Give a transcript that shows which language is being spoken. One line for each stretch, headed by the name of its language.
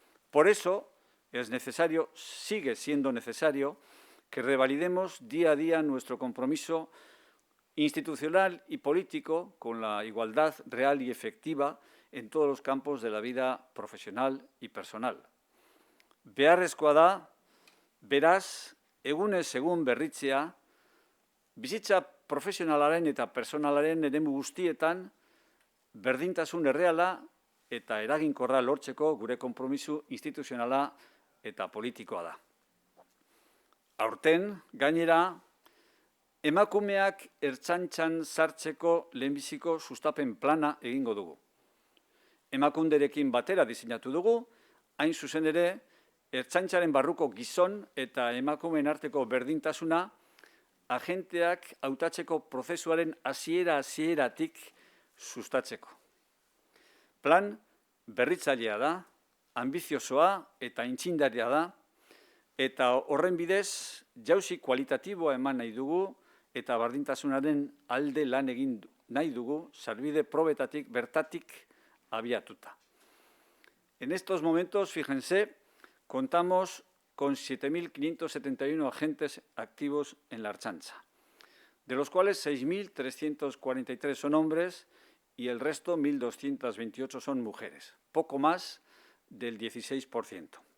Spanish: Por eso es necesario, sigue siendo necesario, que revalidemos día a día nuestro compromiso institucional y político con la igualdad real y efectiva en todos los campos de la vida profesional y personal.
Basque: Beharrezkoa da, beraz, egunez egun berritzea, bizitza profesionalaren eta personalaren eremu guztietan berdintasun erreala eta eraginkorra lortzeko gure konpromiso instituzionala eta politikoa da. Aurten, gainera, emakumeak Ertzaintzan sartzeko lehenbiziko sustapen plana egingo dugu. Emakunderekin batera diseinatu dugu, hain zuzen ere, Ertzaintzaren barruko gizon eta emakumeen arteko berdintasuna agenteak hautatzeko prozesuaren hasieratik sustatzeko. Plan berritzailea da, anbiziosoa eta aitzindaria da, eta horren bidez jauzi kualitatiboa eman nahi dugu eta bardintasunaren alde lan egin nahi dugu, sarbide probetatik bertatik abiatuta.
Spanish: En estos momentos, fíjense, contamos con 7.571 agentes activos en la Ertzaintza, de los cuales 6.343 son hombres y el resto, 1.228, son mujeres, poco más del 16%.